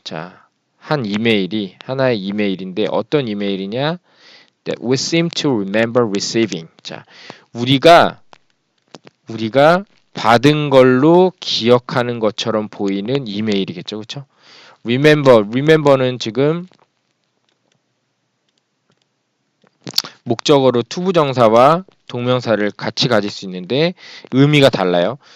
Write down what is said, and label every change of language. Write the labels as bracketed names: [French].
[Korean] 자, 하나의 이메일인데 어떤 이메일이냐? [English] That we seem to remember receiving. [Korean] 자, 우리가 받은 걸로 기억하는 것처럼 보이는 이메일이겠죠. 그렇죠? remember는 지금 목적어로 투부정사와 동명사를 같이 가질 수 있는데 의미가 달라요.